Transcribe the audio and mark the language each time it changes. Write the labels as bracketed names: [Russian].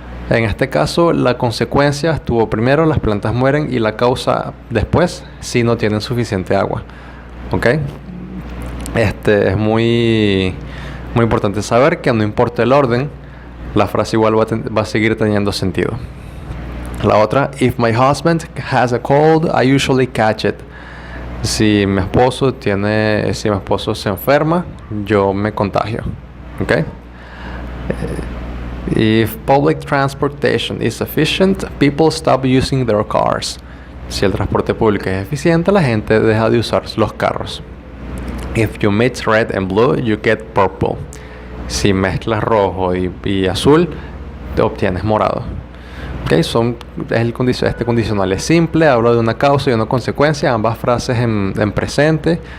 [Spanish] En este caso, la consecuencia estuvo primero, las plantas mueren, y la causa después, si no tienen suficiente agua. ¿Ok? Es muy importante saber que no importa el orden, la frase igual va a seguir teniendo sentido. La otra, [English] if my husband has a cold, I usually catch it. [Spanish] Si mi esposo se enferma, yo me contagio. ¿Ok? [English] If public transportation is efficient, people stop using their cars. [Spanish] Si el transporte público es eficiente, la gente deja de usar los carros. [English] If you mix red and blue, you get purple. [Spanish] Si mezclas rojo y azul, te obtienes morado. Okay, este condicional es simple, habla de una causa y una consecuencia, ambas frases en presente.